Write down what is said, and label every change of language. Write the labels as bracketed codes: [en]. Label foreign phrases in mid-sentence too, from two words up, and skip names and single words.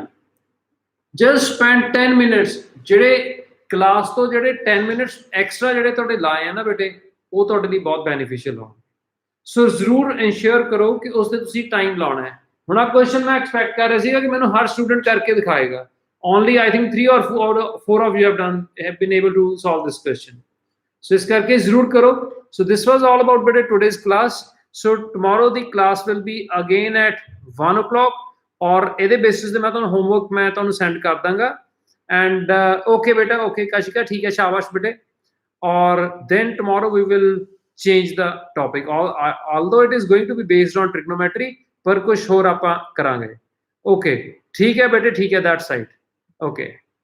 [en] just spend 10 minutes, [pa] ਜਿਹੜੇ ਕਲਾਸ ਤੋਂ ਜਿਹੜੇ [en] 10 minutes extra [pa] ਜਿਹੜੇ ਤੁਹਾਡੇ ਲਾਏ ਆ ਨਾ ਬੇਟੇ, ਉਹ ਤੁਹਾਡੇ ਲਈ ਬਹੁਤ ਬੈਨੀਫੀਸ਼ੀਅਲ ਹੋਣ। ਸੋ ਜ਼ਰੂਰ ਇਨਸ਼ੋਰ ਕਰੋ ਕਿ ਉਸ ਤੇ ਤੁਸੀਂ ਟਾਈਮ ਲਾਉਣਾ ਹੈ। ਹੁਣ ਆ ਕੁਐਸਚਨ ਮੈਂ ਐਕਸਪੈਕਟ ਕਰ ਰਿਹਾ ਸੀਗਾ ਕਿ ਮੈਨੂੰ ਹਰ ਸਟੂਡੈਂਟ ਕਰਕੇ ਦਿਖਾਏਗਾ। [en] only I think 3 or 4 of you have been able to solve this question. [pa] So ਇਸ ਕਰਕੇ ਜ਼ਰੂਰ ਕਰੋ। [en] So this was all about beta today's class. So tomorrow the class will be again at 1 o'clock [pa] और ਇਹਦੇ बेसिस ਤੇ ਮੈਂ ਤੁਹਾਨੂੰ homework ਮੈਂ ਤੁਹਾਨੂੰ send ਕਰ ਦਾਂਗਾ। [en] And okay beta, okay Kashika, [hi] ठीक है, शाबाश बेटे। [en] और then tomorrow we will change the topic. Although it is going to be based on trigonometry, [hi] पर कुछ और [pa] ਆਪਾਂ ਕਰਾਂਗੇ। [hi] Okay, ठीक है बेटे, ठीक है [en] that side। [hi] Okay.